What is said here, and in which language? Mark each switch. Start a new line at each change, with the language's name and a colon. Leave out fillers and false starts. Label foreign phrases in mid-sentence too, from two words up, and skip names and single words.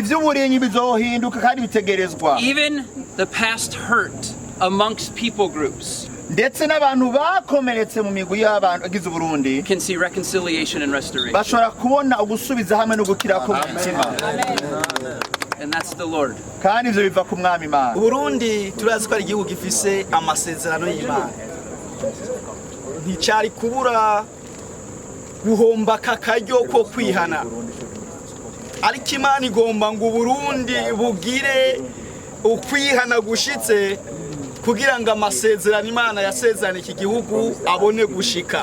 English: Even the past hurt amongst people groups can see reconciliation and restoration. And that's the Lord.
Rundi: Burundi turazi ko ari igihugu gifise amasezerano y'Imana. Nticari kubura guhomba kakaryo ko kwihana. Ariko Imana igomba ngo Burundi bugire ukwihana gushitse kugira ngo amasezerano Imana yasezerana iki gihugu abone gushika.